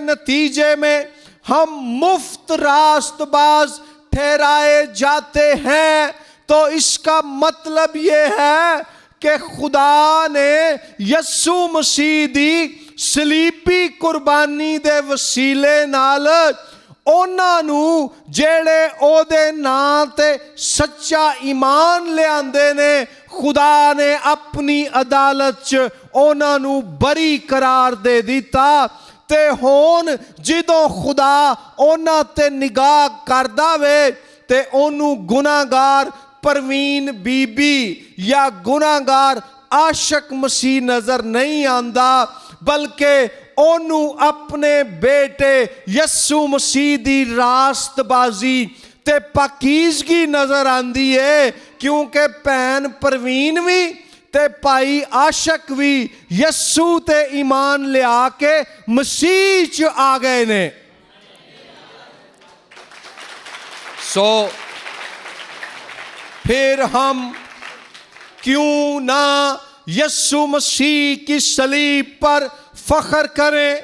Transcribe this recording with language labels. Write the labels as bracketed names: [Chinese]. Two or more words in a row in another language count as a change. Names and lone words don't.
[Urdu] نتیجے میں ہم مفت راستباز ٹھہرائے جاتے ہیں، تو اس کا مطلب یہ ہے کہ [Punjabi] ਖੁਦਾ ਨੇ ਯੱਸੂ ਮਸੀਹ ਦੀ ਸਲੀਬੀ ਕੁਰਬਾਨੀ ਦੇ ਵਸੀਲੇ ਨਾਲ ਉਹਨਾਂ ਨੂੰ ਜਿਹੜੇ ਉਹਦੇ ਨਾਂ ਤੇ ਸੱਚਾ ਈਮਾਨ ਲਿਆਂਦੇ ਨੇ, ਖੁਦਾ ਨੇ ਅਪਣੀ ਅਦਾਲਤ ਚ ਉਹਨਾਂ ਨੂੰ ਬਰੀ ਕਰਾਰ ਦੇ ਦਿੱਤਾ। ਤੇ ਹੁਣ ਜਦੋਂ खुदा ਉਹਨਾਂ ਤੇ ਨਿਗਾਹ ਕਰਦਾ ਵੇ ਤੇ ਉਹਨੂੰ ਗੁਨਾਹਗਾਰ ਪਰਵੀਨ ਬੀਬੀ ਯਾ ਗੁਨਾਹਗਾਰ ਆਸ਼ਕ ਮਸੀਹ ਨਜ਼ਰ ਨਹੀਂ ਆਂਦਾ, ਬਲਕਿ ਓਨੂੰ ਅਪਣੇ ਬੇਟੇ ਯੱਸੂ ਮਸੀਹ ਦੀ ਰਾਸਤਬਾਜ਼ੀ ਤੇ ਪਾਕੀਜ਼ਗੀ ਨਜ਼ਰ ਆਂਦੀ ਹੈ, ਕਿਉਂਕਿ ਭੈਣ ਪਰਵੀਨ ਭੀ ਤੇ ਭਾਈ ਆਸ਼ਕ ਭੀ ਯੱਸੂ ਤੇ ਈਮਾਨ ਲਿਆ ਕੇ ਮਸੀਹ ਚ ਆ ਗਏ ਨੇ। [Urdu] پھر ہم کیوں نہ یسو مسیح کی صلیب پر فخر کریں.